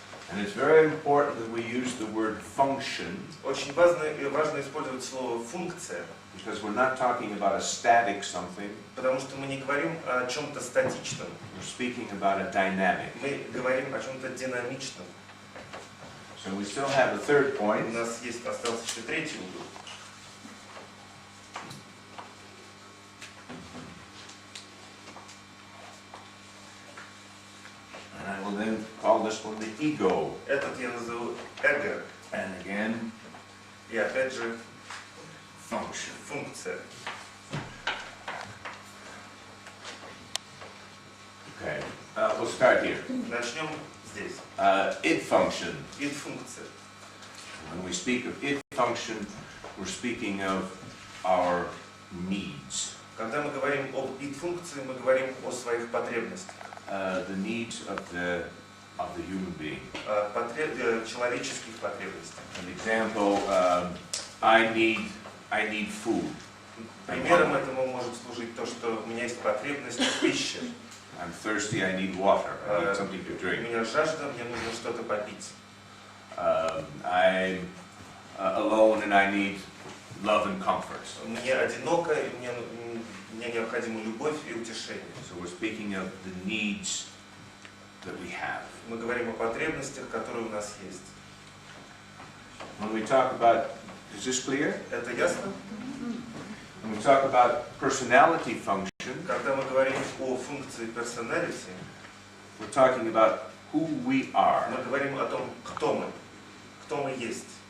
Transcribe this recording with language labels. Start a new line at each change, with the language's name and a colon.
English: And it's very important that we use the word function
Russian: Очень важно использовать слово функция,
English: because we're not talking about a static something,
Russian: потому что мы не говорим о чем-то статичном,
English: we're speaking about a dynamic.
Russian: мы говорим о чем-то динамичном.
English: So we still have a third
Russian: У
English: point.
Russian: нас остался еще третий угол.
English: And I will then call this one the ego.
Russian: Этот я назову эго.
English: And again,
Russian: И опять же
English: function.
Russian: функция.
English: Okay, we'll start here.
Russian: Начнем здесь.
English: Id function.
Russian: Id функция.
English: When we speak of id function, we're speaking of our needs.
Russian: Когда мы говорим об id-функции, мы говорим о своих потребностях.
English: The needs of the human being.
Russian: Человеческих потребностей.
English: An example, I need food.
Russian: Примером этому может служить то, что у меня есть потребность в пище.
English: I'm thirsty, I need water, I need something to
Russian: У
English: drink.
Russian: меня жажда, мне нужно что-то попить.
English: I'm alone and I need love and comfort.
Russian: Мне одиноко, и мне необходима любовь и утешение.
English: So we're speaking of the needs that we have.
Russian: Мы говорим о потребностях, которые у нас есть.
English: When we talk about, is this clear?
Russian: Это ясно?
English: When we talk about personality function,
Russian: Когда мы говорим о функции personality,
English: we're talking about who we are.
Russian: мы говорим о том, кто мы есть.